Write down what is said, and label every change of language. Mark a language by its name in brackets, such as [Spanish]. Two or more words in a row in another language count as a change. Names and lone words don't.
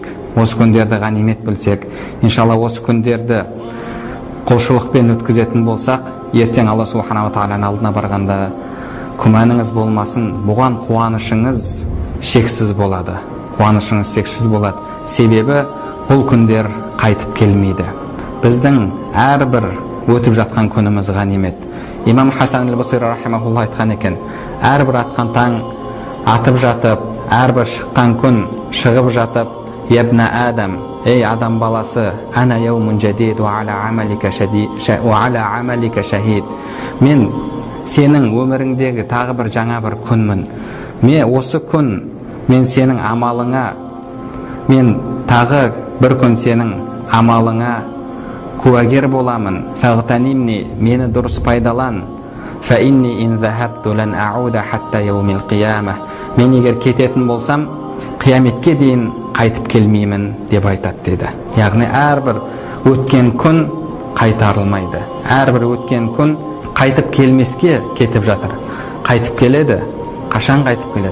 [Kazakh] Осы күндерді ғанимет білсек, иншалла осы күндерді құлшылықпен өткізетін болсақ, ертең [Arabic] الله سبحانه وتعالى [Kazakh] алдына барғанда күмәніңіз болмасын, бұған қуанышыңыз шексіз болады. Қуанышыңыз шексіз болады. Себебі бұл күндер қайтып келмейді. Біздің әрбір өтіп жатқан күніміз ғанимет. Имам Хасан аль-Басри рахимахулла айтқан екен, әрбір атқан таң атып жатып, әрбір шыққан күн шығып жатып, [Arabic] يا ابن آدم, [Kazakh] ей адам баласы, [Arabic] أنا يوم جديد وعلى عملك شهيد, [Kazakh] мен сенің өміріңдегі тағы бір жаңа бір күнмін. Мен осы күн, мен сенің амалыңа, мен тағы бір күн сенің амалыңа куәгер боламын. Фағтанимни, мені дұрыс пайдалан. [Arabic] فإني إن ذهبت لن أعود حتى يوم القيامة. [Kazakh] Мен егер кететін болсам, қияметке дейін қайтып келмеймін деп айтады деді. Яғни әрбір өткен күн қайтарылмайды. Әрбір өткен күн қайтып келмеске кетіп жатыр. Қайтып келеді. Қашан қайтып келеді?